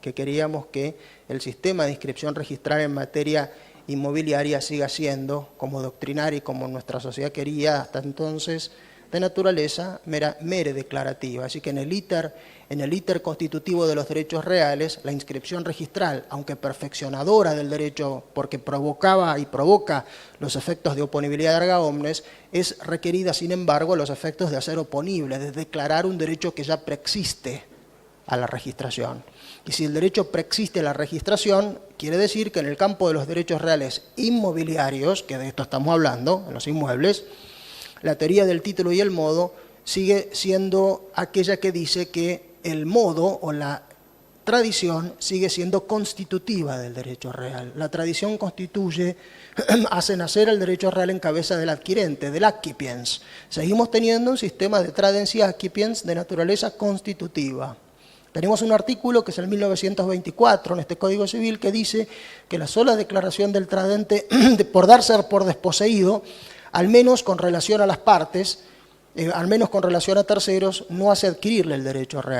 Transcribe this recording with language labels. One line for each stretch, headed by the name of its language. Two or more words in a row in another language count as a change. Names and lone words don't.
Spanish: que queríamos que el sistema de inscripción registral en materia inmobiliaria siga siendo, como doctrinaria y como nuestra sociedad quería hasta entonces, de naturaleza mere declarativa. Así que en el íter constitutivo de los derechos reales, la inscripción registral, aunque perfeccionadora del derecho porque provocaba y provoca los efectos de oponibilidad
Latin: erga omnes,
Spanish: es requerida, sin embargo, los efectos de hacer oponible, de declarar un derecho que ya preexiste a la registración. Y si el derecho preexiste a la registración, quiere decir que en el campo de los derechos reales inmobiliarios, que de esto estamos hablando, en los inmuebles, la teoría del título y el modo sigue siendo aquella que dice que el modo o la tradición sigue siendo constitutiva del derecho real. La tradición constituye, hace nacer el derecho real en cabeza del adquirente, del accipiens. Seguimos teniendo un sistema de
Latin: tradency accipiens
Spanish: de naturaleza constitutiva. Tenemos un artículo que es el 1924 en este Código Civil que dice que la sola declaración del tradente por darse por desposeído, al menos con relación a las partes, al menos con relación a terceros, no hace adquirirle el derecho real.